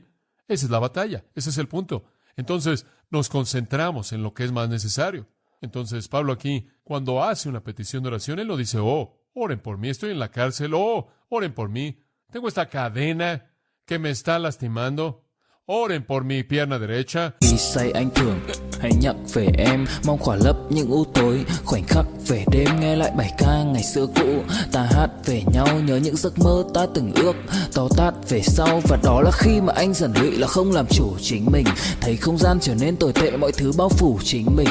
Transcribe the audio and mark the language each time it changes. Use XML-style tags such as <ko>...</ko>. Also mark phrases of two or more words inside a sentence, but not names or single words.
<es>Esa es la batalla, ese es el punto. Entonces nos concentramos en lo que es más necesario. Entonces Pablo aquí, cuando hace una petición de oración, él lo dice: oh, oren por mí, estoy en la cárcel, oh, oren por mí, tengo esta cadena que me está lastimando, oren por mi pierna derecha.</es> <vi>Khi say anh thường hay nhắc về em, mong khỏa lấp những u tối, khoảnh khắc về đêm nghe lại bài ca ngày xưa cũ. Ta hát về nhau nhớ những giấc mơ ta từng ước, to tát về sau, và đó là khi mà anh dần lụy là không làm chủ chính mình. Thấy không gian trở nên tồi tệ, mọi thứ bao phủ chính mình.</vi>